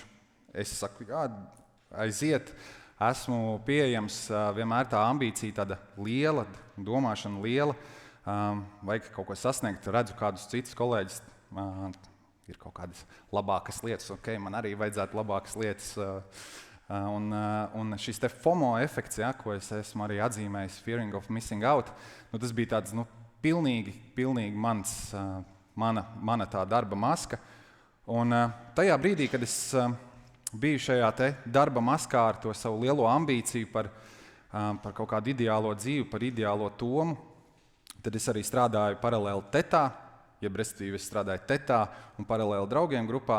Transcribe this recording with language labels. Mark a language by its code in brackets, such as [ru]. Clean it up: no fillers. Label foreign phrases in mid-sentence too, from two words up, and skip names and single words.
[lv] Es saku, jā, aiziet, esmu pieejams, vienmēr tā ambīcija tāda liela, domāšana liela, vajag kaut ko sasniegt, redzu kādus citus kolēģus, ir kaut kādas labākas lietas, man arī vajadzētu labākas lietas. Un šis te FOMO efekts, ko es esmu arī atzīmējis, [en] fearing of missing out, [lv] tas bija tāds pilnīgi mana tā darba maska. Un tajā brīdī, kad es biju šajā te darba maskā ar to savu lielo ambīciju par kaut kādu ideālo dzīvi, par ideālo Tomu, tad es arī strādāju paralēli tetā, respektīvi es strādāju tetā un paralēli draugiem grupā.